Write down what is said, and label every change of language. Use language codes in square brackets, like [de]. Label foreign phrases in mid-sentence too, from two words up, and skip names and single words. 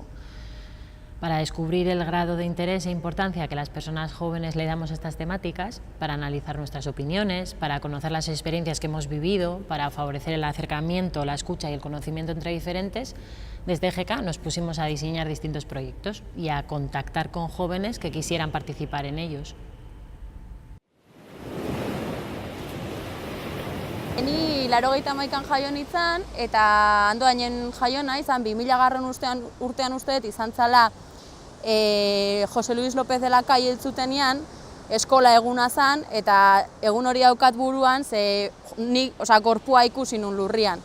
[es] Para descubrir el grado de interés e importancia que las personas jóvenes le damos a estas temáticas, para analizar nuestras opiniones, para conocer las experiencias que hemos vivido, para favorecer el acercamiento, la escucha y el conocimiento entre diferentes, desde EGK nos pusimos a diseñar distintos proyectos y a contactar con jóvenes que quisieran participar en ellos. [eu] Ni 81an jaio nintzen, eta Andoainen jaio naiz, 2000 urtean uste dut izan zala Jose Luis López de la Calle hiltzutenean, eskola eguna zen, eta egun hori daukat buruan, ze nik, gorpua ikusi nun lurrian.